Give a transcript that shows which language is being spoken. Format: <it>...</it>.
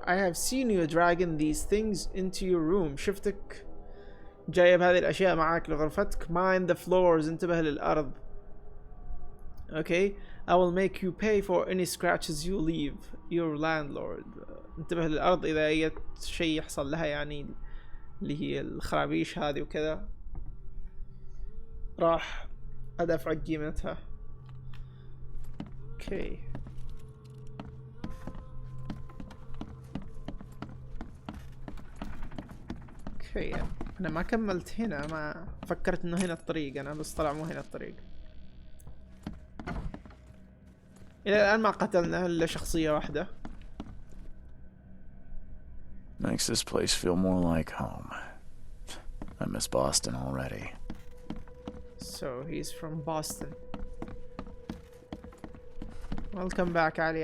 <en>I have seen you dragging these things into your room.</en> <ar>شفتك جايب هذه الأشياء معاك لغرفتك.</ar> <en>Mind the floors.</en> <ar>انتبه للأرض.</ar> <en>Okay. I will make you pay for any scratches you leave. Your landlord.</en> <ar>انتبه للأرض إذا أي شيء يحصل لها، يعني اللي هي الخرابيش هذه وكذا راح أدفع قيمتها. اوكي اوكي انا ما كملت هنا، ما فكرت انه هنا الطريق، انا بس طلع مو هنا الطريق. الى الان ما قتلنا الا شخصية واحدة.</ar> <en>Makes this place feel more like home. I miss Boston already. So he's from Boston. Welcome back علي.</en>